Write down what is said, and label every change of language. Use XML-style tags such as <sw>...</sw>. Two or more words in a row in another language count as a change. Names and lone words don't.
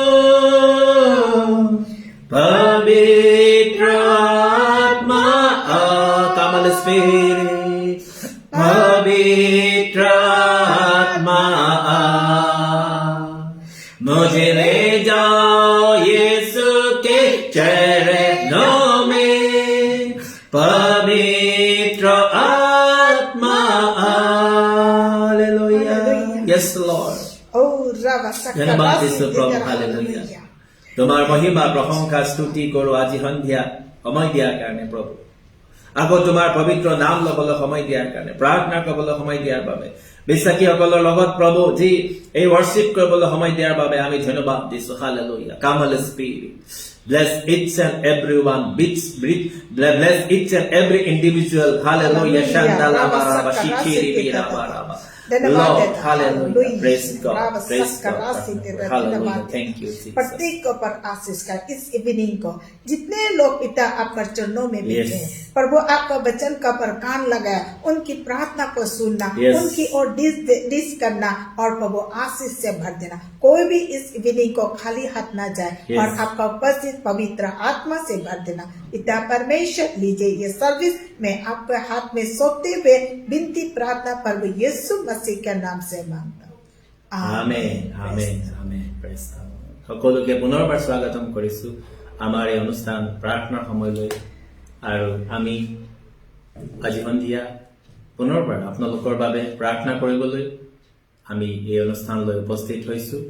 <hi>पवित्र आत्मा,</hi> <en>come Spirit,</en> <hi>पवित्र आत्मा, मुझे ले जाओ यीशु के चरणों में। पवित्र आत्मा, हालेलुया।</hi> <en>Yes Lord. ओ रामा सकरा</en> <hi>धन्यवाद यीशु सती। प्रभु, हालेलुया।</hi> <as>তোমাৰ মহিমা প্ৰশংসা স্তুতি কৰো আজি সন্ধিয়া সময় দিয়াৰ কাৰণে প্ৰভু। আকৌ তোমাৰ পবিত্ৰ নাম লবলৈ সময় দিয়াৰ কাৰণে, প্ৰাৰ্থনা কৰিবলৈ সময় দিয়াৰ বাবে, বিশ্বাসীসকলৰ লগত প্ৰভু যি এই ৱৰ্শ্বিপ কৰিবলৈ সময় দিয়াৰ বাবে আমি ধন্যবাদ দিছো।</as> <en>হালেলুয়া। come Holy Spirit, bless each and everyone, bless each and every individual. Hallelujah. Shandala baraba shikiri bira baraba. Lord, hallelujah. Praise God. Praise God. Hallelujah. Thank you, Jesus.</en> <hi>प्रत्येक को पर आशीष कर इस इवनिंग को जितने लोग पिता आपका चरणों में बैठे हैं, प्रभु आपका वचन का पर कान लगाया, उनकी प्रार्थना को सुनना, उनकी ओर डिस करना और प्रभु आशीष से भर देना। कोई भी इस इवनिंग को खाली हाथ ना जाए और आपका उपस्थित पवित्र आत्मा से भर देना। पिता परमेश्वर लीजिए ये सर्विस मैं आपके हाथ में सौंपते हुए विनती प्रार्थना प्रभु यीशु मसीह के नाम से मांगता हूँ।</hi> <as>আমেন, আমেন, আমেন।</as> <en>Praise God.</en> <as>সকলোকে পুনৰবাৰ স্বাগতম কৰিছো আমাৰ এই অনুষ্ঠান প্ৰাৰ্থনাৰ সময়লৈ। আৰু আমি আজি সন্ধিয়া পুনৰবাৰ আপোনালোকৰ বাবে প্ৰাৰ্থনা কৰিবলৈ আমি এই অনুষ্ঠানলৈ উপস্থিত হৈছো।</as>